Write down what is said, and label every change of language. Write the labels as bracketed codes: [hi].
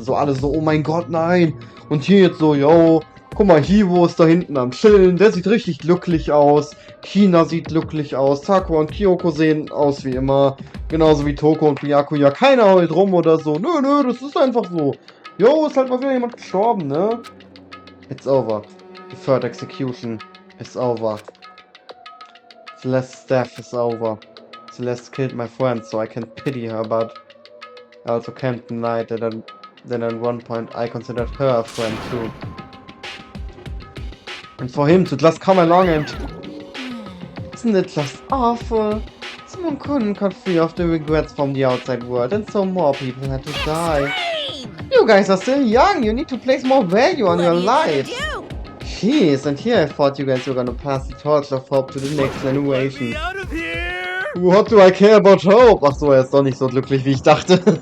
[de] So alle so, oh mein Gott, nein. Und hier jetzt so, yo, guck mal, Hivo ist da hinten am Chillen. Der sieht richtig glücklich aus. China sieht glücklich aus. Takua und Kyoko sehen aus wie immer. Genauso wie Toko und Byakuya. Keiner heult rum oder so. Nö, nö, das ist einfach so. Yo, ist halt mal wieder jemand gestorben, ne? [en] It's over. The third execution is over. Celeste's death is over. Celeste killed my friend, so I can pity her, but I also can't deny that at one point I considered her a friend too. And for him to just come along and... Isn't it just awful? Someone couldn't cut free of the regrets from the outside world, and so more people had to die. You guys are still young, you need to place more value on your lives. Jeez, and here I thought you guys were gonna pass the torch of hope to the next generation. What do I care about hope? [de] Ach so, er ist doch nicht so glücklich, wie ich dachte.